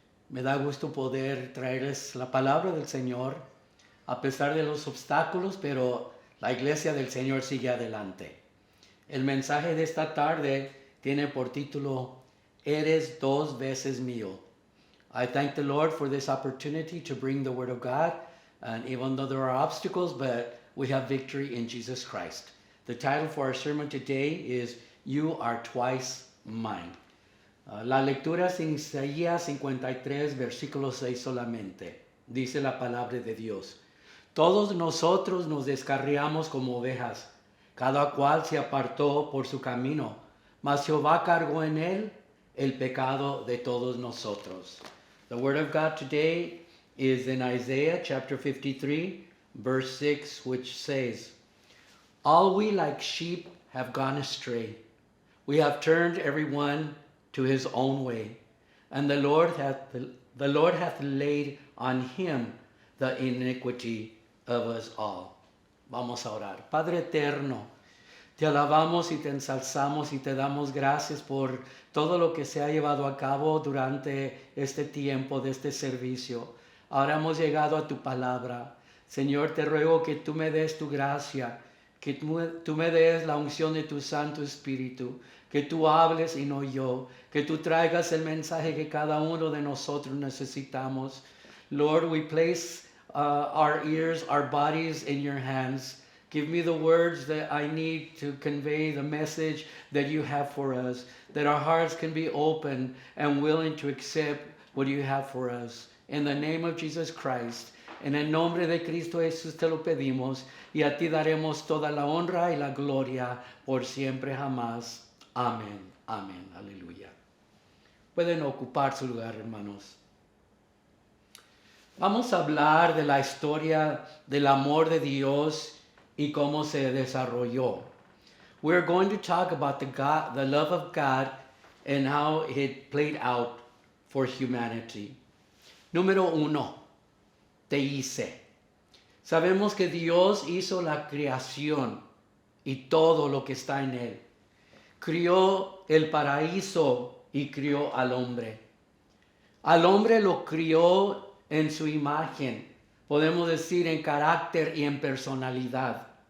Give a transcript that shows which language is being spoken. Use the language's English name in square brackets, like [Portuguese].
[Spanish] Me da gusto poder traerles la palabra del Señor a pesar de los obstáculos, pero la iglesia del Señor sigue adelante. El mensaje de esta tarde tiene por título, Eres dos veces mío. [English] I thank the Lord for this opportunity to bring the Word of God, and even though there are obstacles, but we have victory in Jesus Christ. The title for our sermon today is, You Are Twice Mine. [Spanish] La lectura es en Isaías 53, versículo 6 solamente. Dice la palabra de Dios. Todos nosotros nos descarriamos como ovejas, cada cual se apartó por su camino, mas Jehová cargó en él el pecado de todos nosotros. [English] The word of God today is in Isaiah chapter 53, verse 6, which says, All we like sheep have gone astray. We have turned every one to his own way, and the Lord hath laid on him the iniquity of us all. [Spanish] Vamos a orar. Padre eterno, te alabamos y te ensalzamos y te damos gracias por todo lo que se ha llevado a cabo durante este tiempo de este servicio. Ahora hemos llegado a tu palabra. Señor, te ruego que tú me des tu gracia, que tú me des la unción de tu Santo Espíritu, que tú hables y no yo, que tú traigas el mensaje que cada uno de nosotros necesitamos. [English] Lord, we place our ears, our bodies in your hands. Give me the words that I need to convey the message that you have for us, that our hearts can be open and willing to accept what you have for us. In the name of Jesus Christ, [Spanish] en el nombre de Cristo Jesús te lo pedimos, y a ti daremos toda la honra y la gloria por siempre jamás. Amén, amén, aleluya. Pueden ocupar su lugar, hermanos. Vamos a hablar de la historia del amor de Dios y cómo se desarrolló. [English] We're going to talk about the love of God and how it played out for humanity. [Spanish] Número 1, te hice. Sabemos que Dios hizo la creación y todo lo que está en él. Crió el paraíso y crió al hombre. Al hombre lo crió en su imagen, podemos decir en carácter y en personalidad.